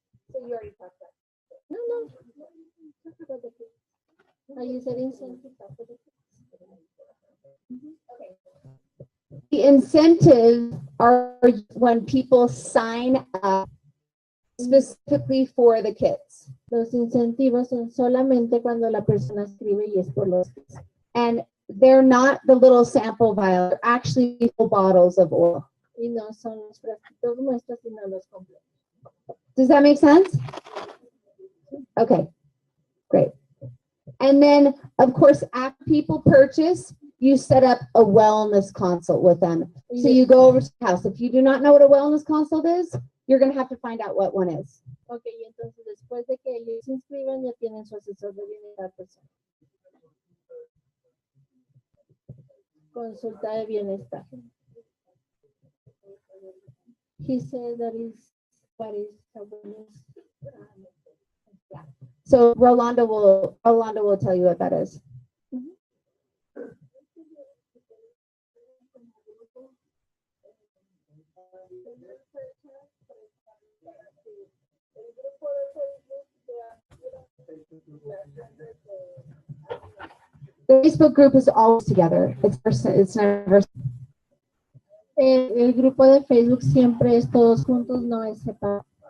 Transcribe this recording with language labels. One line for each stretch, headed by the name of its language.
English: So you already talked about it. No. Talk about the kits. You said incentive for the kits. The incentives are when people sign up specifically for the kits.
Spanish: Los incentivos son solamente cuando la persona escribe y es por los kits. And they're not the little sample vial, they're actually full bottles of oil. Y no son los frasquitos muestras, sino los completos.
English: Does that make sense? Okay, great. And then, of course, after people purchase, you set up a wellness consult with them. So you go over to the house. If you do not know what a wellness consult is, you're going to have to find out what one is.
Spanish: Ok, y entonces después de que ellos se inscriban, ya tienen su asesor de bienestar personal. Consulta de bienestar.
English: He said that is what is awareness. So Rolanda will tell you what that is. The Facebook group is always together. It's never.
Spanish: El grupo de Facebook siempre es todos juntos, no es separado.